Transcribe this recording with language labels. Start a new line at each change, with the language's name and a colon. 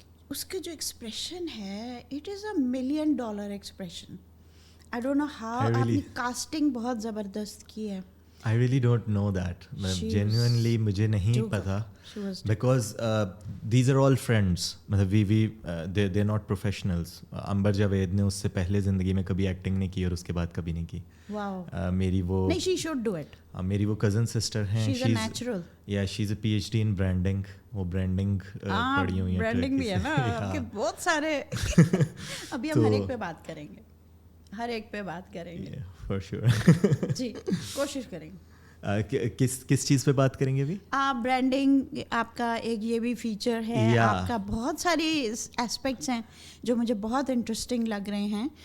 Urdu: اس کا جو ایکسپریشن ہے
English: It is $1 million expression. I don't know how.
Urdu: آپ نے کاسٹنگ بہت زبردست کی ہے.
English: I really don't know that. Genuinely
Urdu: مجھے نہیں پتا
English: because these are all friends.
Urdu: مطلب
English: they're not professionals.
Urdu: امبر جاوید نے اس سے پہلے زندگی میں کبھی ایکٹنگ نہیں کی اور اس کے بعد کبھی نہیں کی. میری وہ نہیں,
English: she should do it.
Urdu: میری وہ کزن سسٹر ہیں.
English: She's a natural. Yeah, she's a PhD in branding.
Urdu: وہ برانڈنگ پڑھی ہوئی ہیں. برانڈنگ بھی ہے نا آپ کے بہت سارے. ابھی ہم ہر ایک پہ بات کریں گے, ہر ایک پہ بات کریں گے
English: For sure.
Urdu: جی کوشش کریں گے. کس چیز پہ بات کریں گے ابھی؟ برانڈنگ آپ کا ایک یہ بھی فیچر ہے, آپ کا بہت ساری ایسپیکٹس ہیں جو مجھے بہت انٹرسٹنگ لگ رہے ہیں.